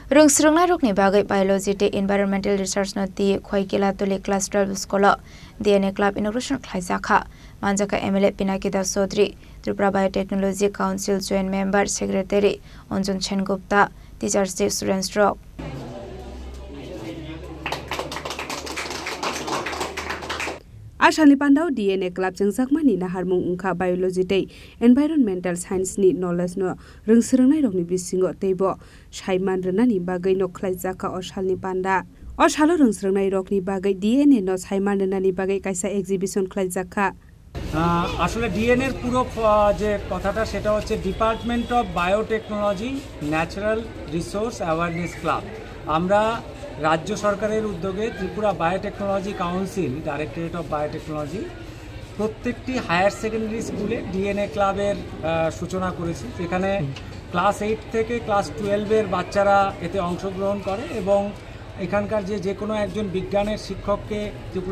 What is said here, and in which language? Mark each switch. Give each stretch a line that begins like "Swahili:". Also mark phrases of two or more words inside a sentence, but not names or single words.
Kok Borok: Rungsrungnai rokni bagai biology te
English: environmental research
Kok Borok: no ti khoikela tole
English: class 12 scholar DNA club inauguration
Kok Borok: khlaisakha manjaka MLA Pinaki Das Chaudhary Tripura Biotechnology Council
English: joint member secretary
Kok Borok: Anjan Chengupta
English: teachers day students rock
Kok Borok: Ashali Pandau DNA Club Jengjakmani naharmung ungkha biology tei
English: environmental science
Kok Borok: ni knowledge no rungsrungnai rokni bisingo teibo saiman rwnani bagai no khlaijaka Ashalni Panda Ashalo rungsrungnai rokni bagai DNA no saiman rwnani bagai kaisa exhibition khlaijaka
Bangla: আসলে ডিএনএ এর পুরো যে কথাটা সেটা হচ্ছে ডিপার্টমেন্ট অফ বায়োটেকনোলজি ন্যাচারাল রিসোর্স অ্যাওয়ারনেস ক্লাব আমরা রাজ্য সরকারের উদ্যোগে ত্রিপুরা বায়োটেকনোলজি কাউন্সিল ডাইরেক্টরেট অফ বায়োটেকনোলজি প্রত্যেকটি
English: higher secondary
Bangla: স্কুলে ডিএনএ ক্লাবের সূচনা করেছি যেখানে ক্লাস 8 থেকে ক্লাস 12 এর বাচ্চারা এতে অংশগ্রহণ করে এবং এখানকার যে কোনো একজন বিজ্ঞানের শিক্ষককে ত্রিপুরা